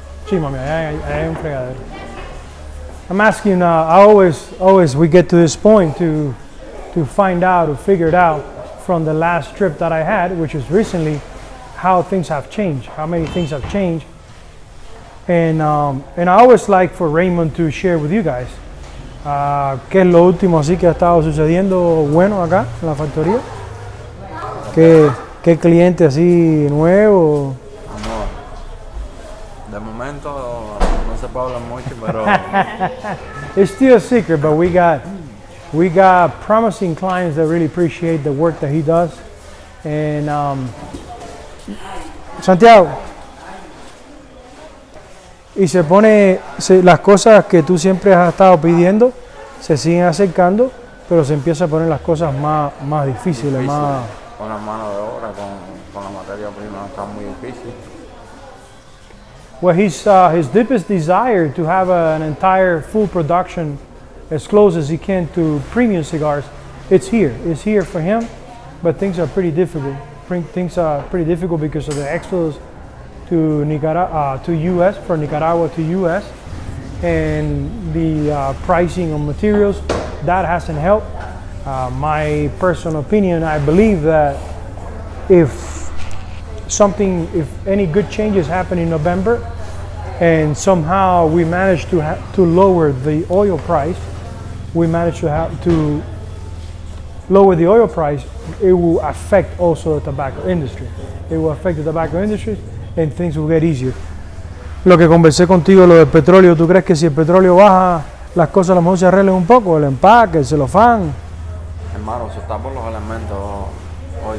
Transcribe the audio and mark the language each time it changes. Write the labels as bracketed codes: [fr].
[es] sí, mami, allá hay un fregadero. [en] I'm asking, always we get to this point to find out, to figure it out from the last trip that I had, which was recently, how things have changed, how many things have changed. And I always like for Raymond to share with you guys [es] qué es lo último así que ha estado sucediendo bueno acá en la factoría. ¿Qué cliente así nuevo? Amor, de momento no se puede hablar mucho, pero [en] It's still a secret, but we got promising clients that really appreciate the work that he does. [es] And Santiago, y las cosas que tú siempre has estado pidiendo se siguen acercando, pero se empiezan a poner las cosas más difíciles, más... con la mano de obra, con la materia prima está muy difícil. [en] Well, his deepest desire to have an entire full production as close as he can to premium cigars, it's here for him, but things are pretty difficult. Things are pretty difficult because of the exodus to Nicaragua, to U.S., from Nicaragua to U.S., and the pricing of materials, that hasn't helped. My personal opinion, I believe that if any good changes happen in November, and somehow we managed to lower the oil price. We managed to lower the oil price. It will affect also the tobacco industry. It will affect the tobacco industry, and things will get easier. [es] Lo que conversé contigo, lo del petróleo, ¿tú crees que si el petróleo baja, las cosas a lo mejor se arreglan un poco? El empaque, el celofán. Hermano, eso está por los elementos hoy.